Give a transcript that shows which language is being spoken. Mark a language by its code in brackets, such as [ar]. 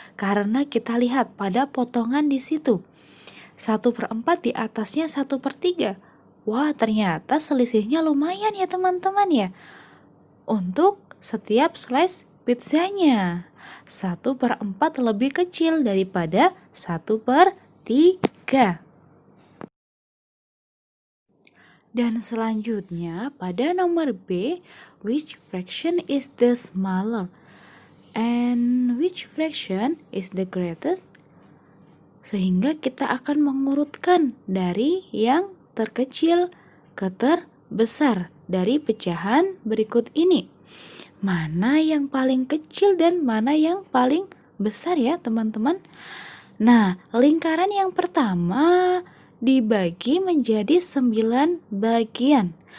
[id] Karena kita lihat pada potongan di situ. 1/4 di atasnya 1/3. Wah, ternyata selisihnya lumayan ya teman-teman ya. Untuk setiap slice pizzanya 1/4 lebih kecil daripada 1/3. Dan selanjutnya pada nomor B, [en] which fraction is the smaller and which fraction is the greatest? [id] Sehingga kita akan mengurutkan dari yang terkecil ke terbesar dari pecahan berikut ini. Mana yang paling kecil dan mana yang paling besar ya teman-teman? Nah, lingkaran yang pertama dibagi menjadi 9 bagian.